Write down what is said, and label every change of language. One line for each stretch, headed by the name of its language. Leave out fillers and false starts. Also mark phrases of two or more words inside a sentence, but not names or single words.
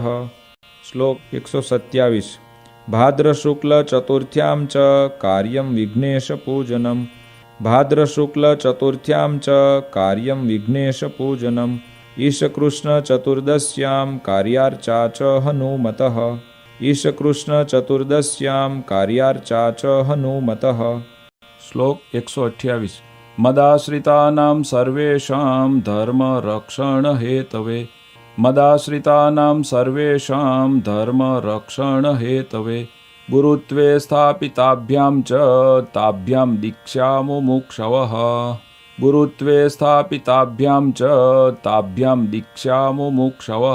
Sanskrit: શ્લોક 127. भाद्रशुक्ल चतुर्थ्यां च कार्यं विघ्नेश पूजनम. भाद्रशुक्ल चतुर्थ्यां च कार्यं विघ्नेश पूजनम. ईशकृष्ण चतुर्दश्यां कार्यार्चा च हनुमतः. ईशकृष्णचतुर्दश्यां कार्यार्चा च हनुमतः। श्लोक 128 मदाश्रितानां सर्वेषां धर्मरक्षणहेतवे मदाश्रितानां सर्वेषां धर्मरक्षणहेतवे गुरुत्वे स्थापिताभ्यां च ताभ्यां दीक्षामुमुक्षवः गुरुत्वे स्थापिताभ्यां च ताभ्यां दीक्षामुमुक्षवः।